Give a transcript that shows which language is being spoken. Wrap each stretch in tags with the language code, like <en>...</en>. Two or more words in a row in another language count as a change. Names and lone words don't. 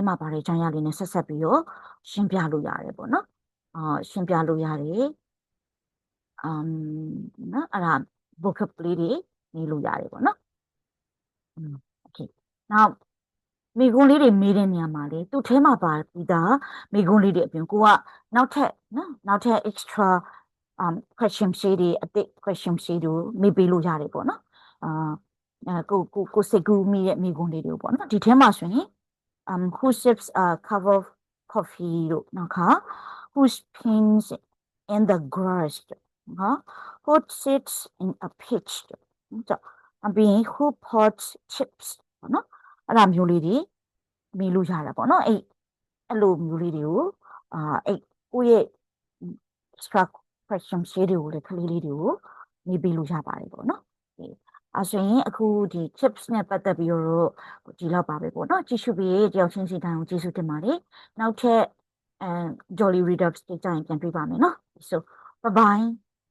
<my>မှာပါတဲ့အကြောင်းအရာလေးနဲ့ဆက်ပြီးတော့ရှင်းပြလို့ရတယ်ပေါ့နော်။ရှင်းပြလို့ရတယ်။နော်အဲ့ဒါ vocab လေးတွေနေလို့ရတယ်ပေါ့နော်။ okay နောက်မိကုံးလေးတွေမေးတဲ့နေရာမှာလေသူ့ထဲ မှာပါပြီးသားမိကုံးလေးတွေအပြင်ကိုကနောက်ထပ်</my> <en>extra question</en> <my>ရှေးတွေအသစ် question ရှေးတို့မေးပေးလို့ရတယ်ပေါ့နော်ကိုစိတ်ကူးမိ တဲ့မိကုံးလေးတွေပေါ့နော်ဒီထဲမှာဆိုရင်</my> <en>who sips cup of coffee</en> <my>တို့နောက်ခါ</my> <en>who spins in the grass</en> <my>နော်</my> <en>who sits in a pitch</en> <my>တို့အပြင်</my> <en>who pots chips</en> <my>ပေါ့နော်အဲ့ဒါမျိုးလေးတွေမေးလို့ရတာပေါ့နော်အဲ့လိုမျိုးလေးတွေကိုကိုယ့်ရဲ့</my> <en>extra question</en> <my>ရှေးတွေကိုလည်းကလေးလေးတွေကိုမေးပေးလို့ရပါတယ်ပေါ့နော်ဆိုရင်အခုဒီ chips နဲ့ပတ်သက်ပြီးတော့ဒီလောက်ပါပဲပေါ့နော်ကြည့်ရှုပြီးတယောက်ချင်းစီတိုင်းကိုကျေးဇူးတင်ပါတယ်နောက်ထပ်Jolly Readers တွေကြရင်ပြန်တွေ့ပါမယ်နော်</my> <en>so bye bye</en>